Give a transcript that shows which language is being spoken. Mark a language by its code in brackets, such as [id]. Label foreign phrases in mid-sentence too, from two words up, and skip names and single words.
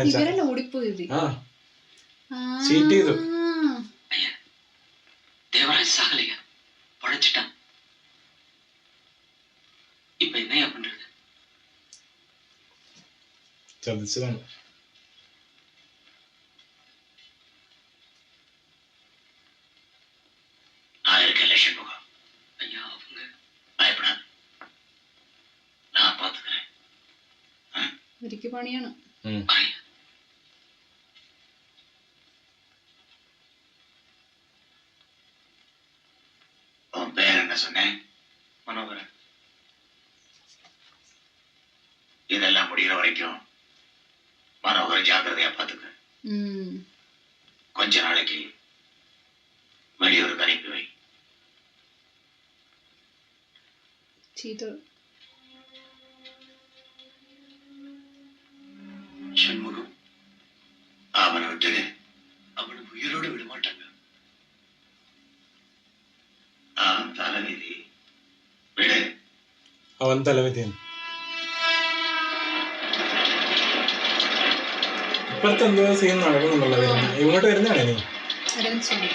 [ml] ഇവരെല്ലാം ഓടിപ്പോയത്. ആ ചീറ്റ് ചെയ്തു. [ta] தேவராஜ் சாகலையா? படைச்சிட்டான். இப்ப என்னையா பண்றது? [ml] ചതിച്ചതാണ്. [ta] நான் இருக்கேன் லட்சுமிமுகம். ஐயா அவங்க பயப்படாது, நான் பாத்துக்கிறேன். [ml] ഇവർക്ക് പണിയാണ്. [ta] உன் பேர் என்ன சொன்னேன்? மனோகரன். இதெல்லாம் முடிகிற வரைக்கும் மனோகரன் ஜாக்கிரதையா பாத்துக்க. கொஞ்ச நாளைக்கு வெளியூருக்கு அனுப்பி வை. ஷண்முகம் அவனை விட்டுடு. அவனை உயிரோட விட மாட்டாங்க. [ml] തലവിധി വിട്. അവൻ തലവിധിയാണ്. ഇപ്പഴത്തെ എന്തോ സീൻ നടക്കുന്നുണ്ടല്ലോ. ഇങ്ങോട്ട് വരുന്നതാണ് ഇനി.